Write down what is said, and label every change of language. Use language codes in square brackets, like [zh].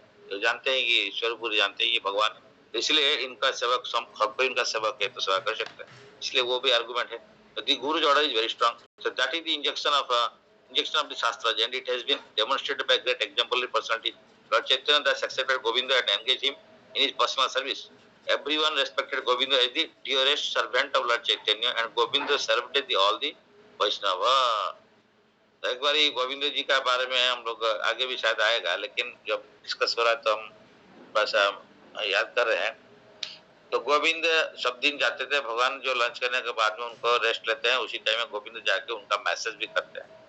[hi] तो जानते हैं कि ईश्वरपुर जानते हैं ये भगवान है, तो इसलिए इनका सेवक सबको इनका सेवक है, तो सेवा कर सकते हैं, इसलिए वो भी आर्गुमेंट है. [en] The guru's order is very strong, so that is the injection of the shastra, and it has been demonstrated by great exemplary personality. Lord Chaitanya thus accepted Govinda and engaged him in his personal service. Everyone respected Govinda as the dearest servant of Lord Chaitanya, and Govinda served all the Vaishnava. [hi] तो एक बार गोविंद जी का बारे में हम लोग आगे भी शायद आएगा, लेकिन जब डिस्कस हो रहा है तो हम बस याद कर रहे हैं. तो गोविंद सब दिन जाते थे, भगवान जो लंच करने के बाद में उनको रेस्ट लेते हैं, उसी टाइम में गोविंद जाके उनका मैसेज भी करते हैं.